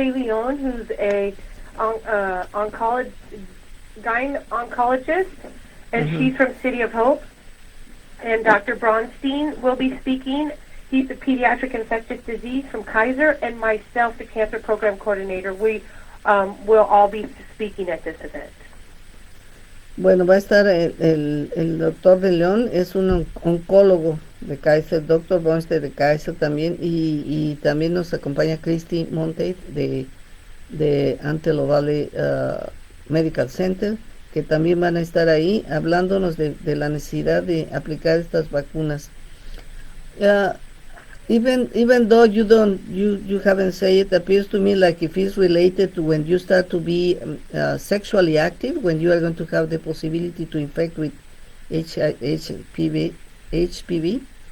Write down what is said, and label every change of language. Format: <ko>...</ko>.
<en>De Leon, who's a gynecologist, and she's from City of Hope. And Dr. Bronstein will be speaking. He's a pediatric infectious disease from Kaiser, and myself, the cancer program coordinator. We will all be speaking at this event.</en> <es>Bueno, va a estar el doctor de León, es un oncólogo de Kaiser, doctor Bronstein de Kaiser también, y también nos acompaña Christy Monteith de Antelope Valley Medical Center, que también van a estar ahí hablándonos de la necesidad de aplicar estas vacunas.</es> <en>Even though you haven't said it, appears to me like if it's related to when you start to be sexually active, when you are going to have the possibility to infect with HPV.</en>